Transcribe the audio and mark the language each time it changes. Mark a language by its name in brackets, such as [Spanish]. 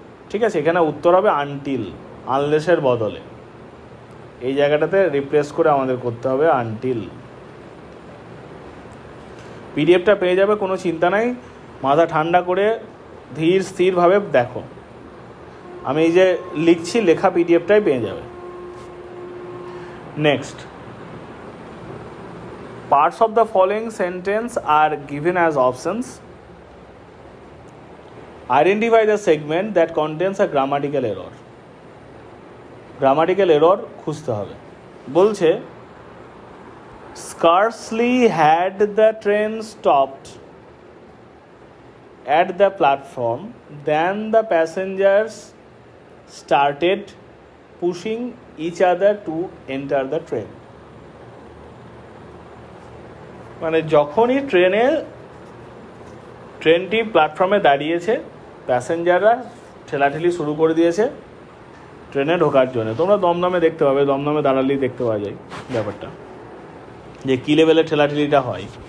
[Bangla] ঠিক আছে, এখানে উত্তর হবে আনটিল, আনলেসের বদলে এই জায়গাটাতে রিপ্লেস করে আমাদের করতে হবে আনটিল। পিডিএফটা পেয়ে যাবে, কোনো চিন্তা নাই, মাথা ঠান্ডা করে ধীর স্থিরভাবে দেখো। আমি এই যে লিখছি, লেখা পিডিএফটাই পেয়ে যাবে। [English] Next, parts of the following sentence are given as options. Identify the segment that contains a grammatical error. [Bangla] Grammatical error খুঁজতে হবে। [English] বলছে scarcely had the train stopped at the platform than the passengers started pushing each other to enter the train. [Bangla] মানে যখনই ট্রেনটি প্ল্যাটফর্মে দাঁড়িয়েছে, প্যাসেঞ্জাররা ঠেলাঠেলি শুরু করে দিয়েছে ট্রেনে ঢোকার জন্য। তোমরা দমদমে দেখতে পাবে, দমদমে দাঁড়ালেই দেখতে পাওয়া যায় ব্যাপারটা, যে কী লেভেলের ঠেলাঠেলিটা হয়।